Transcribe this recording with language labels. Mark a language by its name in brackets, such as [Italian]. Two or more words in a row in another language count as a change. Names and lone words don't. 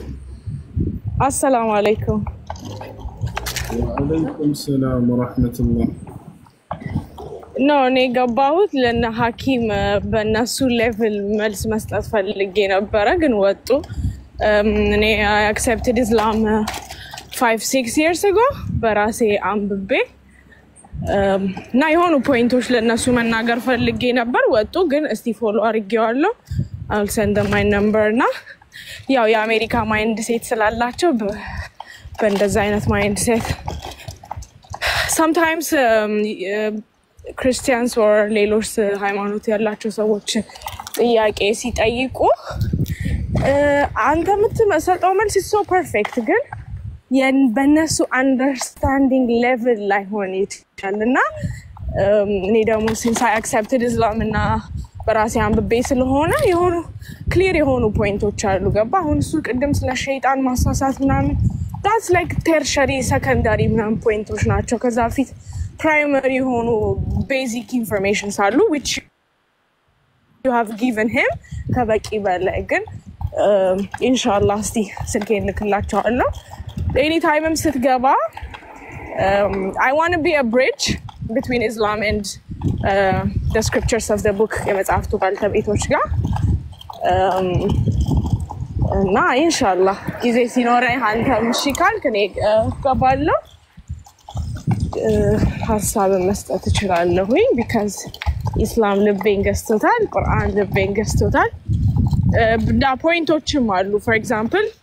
[Arabic] السلام عليكم። وعليكم السلام ورحمة الله። [Amharic] እኔ ገባሁት ለነ ሐኪም በእነሱ ሌቭል መልስ መስጠት ፈልጌ ነበረ፣ ግን ወጡ። እኔ [English] accepted Islam 5-6 years ago [Amharic] በራሴ አንብቤ እና የሆኑ ፖይንቶች ለነሱ መናገር ፈልጌ ነበር፣ ወጡ። ግን እስቲ ፎሎ አድርጌዋለሁ። [English] I'll send them my number [Amharic] እና ያው የአሜሪካ [English] mind set [Amharic] ስላላቸው በእንደዛ አይነት [English] mind set sometimes Christians [Amharic] or ሌሎች ሃይማኖት ያላቸው ሰዎች ጥያቄ ሲጠይቁ አንተ የምትሰጠው መልስ [English] so perfect [Amharic] ግን በእነሱ [English] understanding level [Amharic] ላይ ሆነ ይችላል። እና እኔ ደግሞ [English] since I accepted Islam [Amharic] እና በራሴ አንብቤ ስለሆነ የሆኑ ክሊር የሆኑ ፖይንቶች አሉ። ገባ? አሁን እሱ ቅድም ስለ ሸይጣን ማሳሳት ምናምን [English] that's like tertiary secondary [Amharic] ምናምን ፖይንቶች ናቸው። ከዛ ፊት primary የሆኑ [English] basic information [Amharic] አሉ [English] which you have given him [Amharic] ከበቂ በላይ። ግን [Arabic] إن شاء الله [Amharic] እስቲ ስልኬን ልክላቸዋለሁ። [English] any time [Amharic] ስትገባ [English] I want to be a bridge between Islam and the scriptures of the book [Amharic] የመጽሐፍቱ ባልተቤቶች ጋር እና [Arabic] إن شاء الله [Amharic] ጊዜ ሲኖረኝ አንተም እሺ ካልክ እኔ ገባለሁ ሀሳብ መስጠት እችላለሁ because ኢስላም ልቤን ገዝቶታል፣ ቁርአን ልቤን ገዝቶታል። እና ፖይንቶችም አሉ። [English] for example